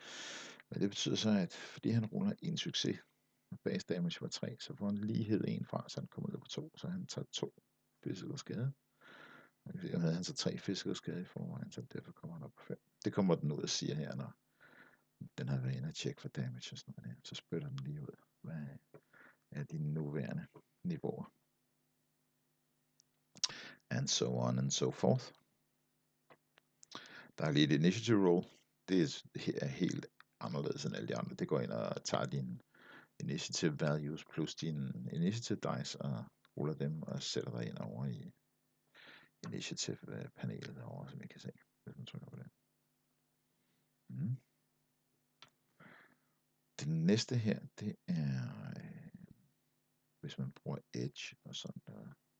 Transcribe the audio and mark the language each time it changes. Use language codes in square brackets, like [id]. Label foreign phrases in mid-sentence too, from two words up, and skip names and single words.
[da] Men det betyder så, at fordi han ruller en succes, og [en] base damage [da] var 3, så får han lighed 1 fra, så han kommer ud på 2, så han tager 2 physical skade. Og havde han så 3 physical skade i forvejen, så derfor kommer han op på 5. Det kommer den ud og siger her, Den har været inde og tjekke for damage og sådan noget der. Så spytter den lige ud, hvad er dine nuværende niveauer. [en] And so on and so forth. [da] Der er lige et [en] initiative roll. [da] Det er helt anderledes end alle de andre. Det går ind og tager dine [en] initiative values [da] plus dine [en] initiative dice [da] og ruller dem og sætter dig ind over i initiative panelet derovre, som I kan se, hvis man trykker på det. Det næste her, det er, hvis man bruger Edge og sådan noget.